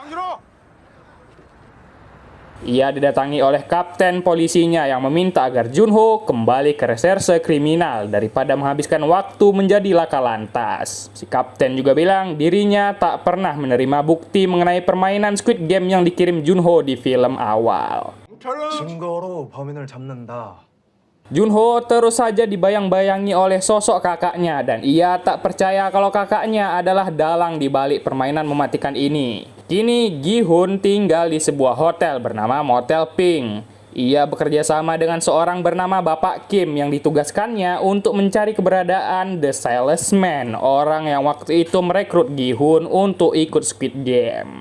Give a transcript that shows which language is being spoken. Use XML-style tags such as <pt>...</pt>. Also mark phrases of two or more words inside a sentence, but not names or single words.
<id>Ia didatangi oleh kapten polisinya yang meminta agar Junho kembali ke reserse kriminal daripada menghabiskan waktu menjadi laka lantas. Si kapten juga bilang dirinya tak pernah menerima bukti mengenai permainan Squid Game yang dikirim Junho di film awal.</id> <ko>증거로 범인을 잡는다.</ko> <id>Junho terus saja dibayang-bayangi oleh sosok kakaknya dan ia tak percaya kalau kakaknya adalah dalang di balik permainan mematikan ini. Kini Gi-hun tinggal di sebuah hotel bernama Motel Pink. Ia bekerja sama dengan seorang bernama Bapak Kim yang ditugaskannya untuk mencari keberadaan The Salesman, orang yang waktu itu merekrut Gi-hun untuk ikut Squid Game.</id>